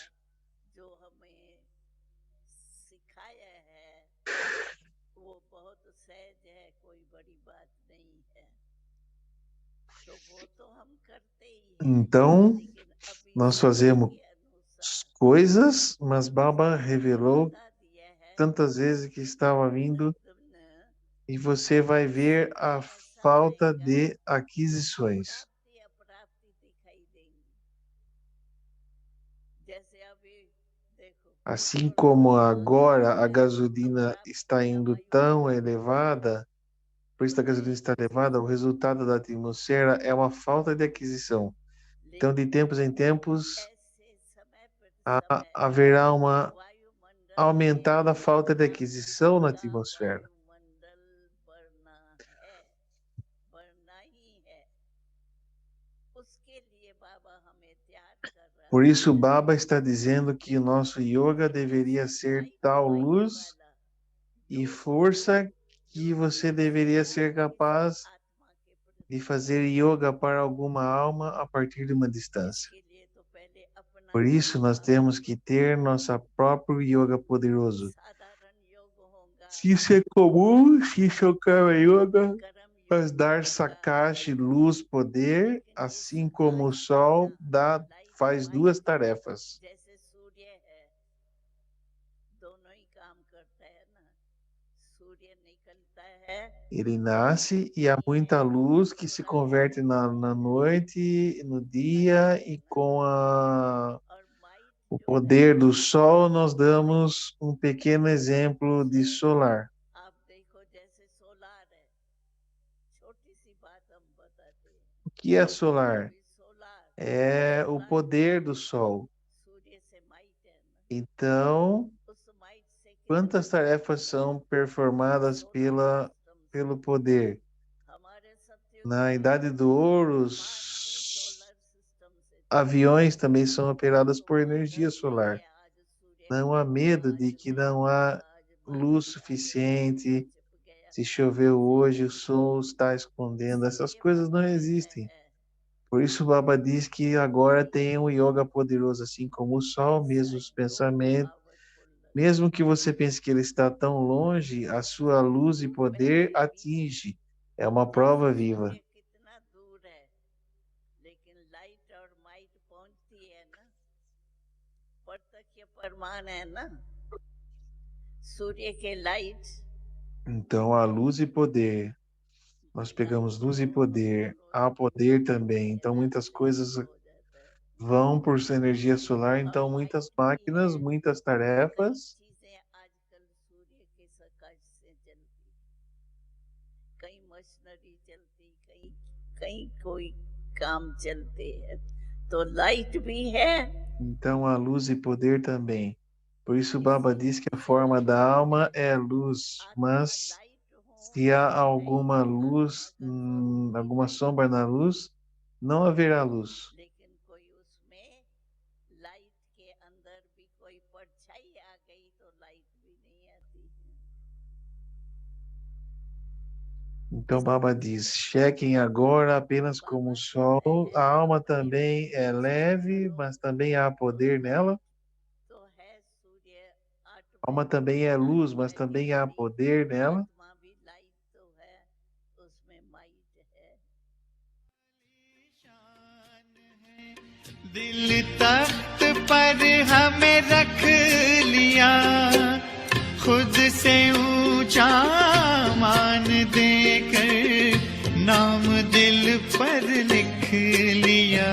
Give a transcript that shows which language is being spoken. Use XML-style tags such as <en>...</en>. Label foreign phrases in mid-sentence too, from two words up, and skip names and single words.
<hi>जो हमें सिखाया है वो बहुत सहज है, कोई बड़ी बात नहीं है, तो वो तो हम करते ही हैं।</hi> <pt>Então,</pt> <hi>लेकिन अभी</hi> <pt>nós</pt> <hi>समय</hi> <pt>fazemos</pt> <hi>के अनुसार</hi> <pt>coisas, mas Baba revelou</pt> <hi>बता दिया है</hi> <pt>tantas vezes que estava vindo</pt> <hi>तुमने</hi> <pt>e você vai ver a</pt> <hi>ऐसा</hi> <pt>falta</pt> <hi>आएगा</hi> <pt>de aquisições.</pt> <hi>प्राप्ति अप्राप्ति दिखाई देंगी। जैसे अभी देखो</hi> <pt>Assim</pt> <hi>पेट्रोल</hi> <pt>como</pt> <hi>बहुत</hi> <pt>agora a</pt> <hi>महंगा है,</hi> <pt>gasolina</pt> <hi>अप्राप्ति</hi> <pt>está</pt> <hi>है</hi> <pt>indo</pt> <hi>वायु</hi> <pt>tão elevada, por isso a gasolina está elevada, o resultado da atmosfera é uma falta de aquisição. Então, de tempos em tempos,</pt> <hi>ऐसे समय पर समय</hi> <pt>haverá uma</pt> <hi>वायुमंडल</hi> <pt>aumentado a falta de aquisição na atmosfera.</pt> <hi>वायुमंडल बढ़ना है, बढ़ना ही है। उसके लिए बाबा हमें तैयार कर रहा</hi> <pt>Por isso,</pt> <hi>है।</hi> <pt>Baba está dizendo que o nosso yoga deveria ser tal luz e força que você deveria ser capaz</pt> <hi>आत्मा के प्रति</hi> <pt>de fazer yoga para alguma alma a partir de uma distância.</pt> <hi>इसके लिए तो पहले अपना</hi> <pt>Por isso, nós</pt> <hi>योग</hi> <pt>temos que ter nosso próprio yoga poderoso.</pt> <hi>साधारण योग होगा,</hi> <pt>Se isso é comum, se isso é o Karma Yoga,</pt> <hi>कर्म</hi> <pt>mas</pt> <hi>योग</hi> <pt>dar</pt> <hi>होगा।</hi> <pt>Sakashi, luz, poder,</pt> <hi>लेकिन इस</hi> <pt>assim como o</pt> <hi>आत्मा</hi> <pt>sol,</pt> <hi>का</hi> <pt>faz</pt> <hi>लाइट</hi> <pt>duas tarefas.</pt> <hi>जैसे सूर्य है, दोनों ही काम करता है ना। सूर्य निकलता है,</hi> <pt>Ele nasce e há muita luz que se converte na noite, no dia, e com</pt> <hi>और माइट</hi> <pt>o</pt> <hi>जो है</hi> <pt>poder do sol, nós damos um pequeno exemplo de solar.</pt> <hi>आप देखो जैसे सोलार है, छोटी सी बात हम बताते हैं।</hi> <pt>O que é solar?</pt> <hi>अभी सोलार</hi> <pt>É o poder do sol.</pt> <hi>सूर्य से माइट है ना,</hi> <pt>Então,</pt> <hi>उस माइट से</hi> <pt>quantas tarefas são performadas pelo poder?</pt> <hi>हमारे सत्युग</hi> <pt>Na Idade do Ouro,</pt> <en>solar system से</en> <pt>aviões também são operados por energia solar.</pt> <hi>आज सूर्य</hi> <pt>Não há medo de que não há luz suficiente. Se choveu hoje, o sol está escondendo. Essas coisas não existem. Por isso, o Baba diz que agora tem um yoga poderoso, assim como o sol, mesmo os pensamentos. Mesmo que você pense que ele está tão longe, a sua luz e poder atinge. É uma prova viva.</pt> <hi>कितना दूर है, लेकिन लाइट और माइट पहुंचती है ना, प्रत्यक्ष प्रमाण है ना। सूर्य के लाइट</hi> <pt>Então, a luz e poder. Nós pegamos luz e poder. Há poder também. Então, muitas coisas vão por sua energia solar. Então, muitas máquinas, muitas tarefas.</pt> <hi>चीजें आजकल सूर्य के प्रकाश से चलती, कहीं मशीनरी चलती, कहीं कहीं कोई काम चलते हैं, तो लाइट भी है।</hi> <pt>Então, a luz e poder também. Por isso, o Baba diz que a forma da alma é luz. Mas se há alguma luz, alguma sombra na luz, não haverá luz.</pt> <hi>लेकिन कोई उसमें लाइट के अंदर भी कोई परछाई आ गई तो लाइट भी नहीं आती है।</hi> <pt>Então, Baba diz: chequem agora apenas como o sol. A alma também é leve, mas também há poder nela.</pt> <hi>तो है सूर्य</hi> <pt>A alma também é luz, mas também há poder nela.</pt> <hi>आत्मा भी लाइट तो है, उसमें माइट है। दिल तख्त पर हमें रख लिया, खुद से ऊंचा मान देकर नाम दिल पर लिख लिया।</hi>